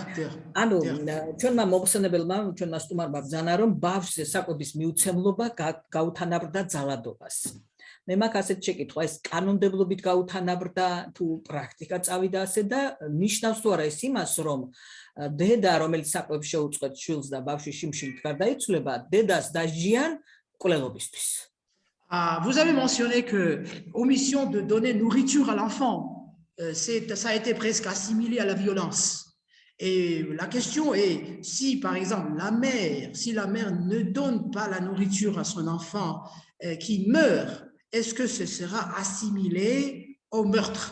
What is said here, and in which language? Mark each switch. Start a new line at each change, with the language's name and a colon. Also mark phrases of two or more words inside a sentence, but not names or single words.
Georgian: ანუ ჩვენმა მოხსენებელმა, ჩვენმა სტუმარმა ბრძანა რომ ბავშვზე საკვების მიუცემლობა გაუთანაბრდა ძალადობას. მე მაქვს ასეთ შეკითხვა, ეს კანონმდებლობით გაუთანაბრდა თუ პრაქტიკა წავიდა ასე და ნიშნავს თუ არა ეს იმას, რომ დედა, რომელიც საკვებს შეუწყვეტ შვილს და ბავშვი შიმშილით გარდაიცვლება, დედას დაჟიან მკვლელობისთვის.
French: Vous avez mentionné que omission de donner nourriture à l'enfant, ça a été presque assimilé à la violence. Et la question est, si par exemple si la mère ne donne pas la nourriture à son enfant qui meurt, est-ce que ce sera assimilé au meurtre?